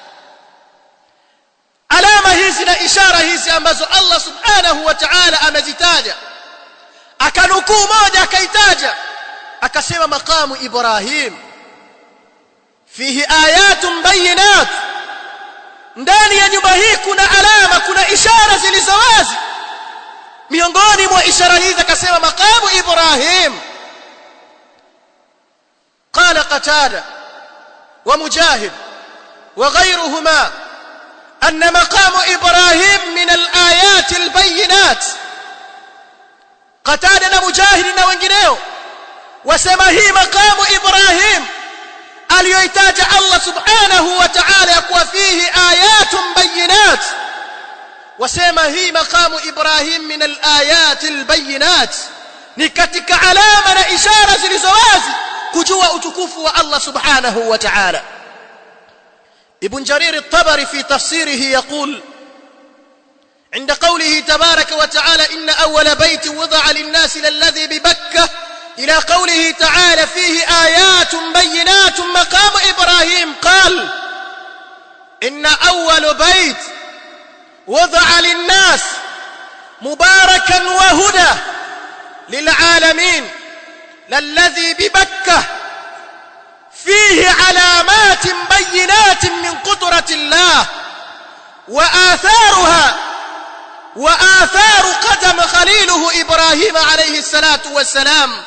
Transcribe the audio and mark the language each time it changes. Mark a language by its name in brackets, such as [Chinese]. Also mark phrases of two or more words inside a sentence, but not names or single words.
[Swahili] Alama hizi na ishara hizi ambazo Allah [Arabic] سبحانه وتعالى [Swahili] amezitaja, akanukuu moja akaitaja akasema [Arabic] مقام إبراهيم فيه آيات بينات, [Swahili] ndani ya nyumba hii kuna alama, kuna ishara zilizowazi. Miongoni mwa ishara hizi akasema maqamu Ibrahim. [Arabic] قال قتادة ومجاهد وغيرهما أن مقام إبراهيم إبراهيم من الآيات البينات. [Swahili] قتادة مجاهد na wengineo wasema hii maqamu Ibrahim aliyoitaja Allah [Arabic] سبحانه وتعالى [Swahili] yakuwa [Arabic] فيه آيات بينات, [Swahili] wasema hii [Arabic] مقام إبراهيم من الآيات البينات, [Swahili] ni katika alama na ishara zilizowazi kujua utukufu wa Allah [Arabic] سبحانه وتعالى. ابن جرير الطبري في تفسيره يقول عند قوله تبارك وتعالى إن أول بيت وضع للناس للذي ببكة إلى قوله تعالى فيه آيات بينات مقام إبراهيم، قال إن أول بيت وضع للناس مباركا وهدى للعالمين للذي ببكة فيه علامات بينات من قدرة الله وآثار قدم خليله إبراهيم عليه الصلاة والسلام.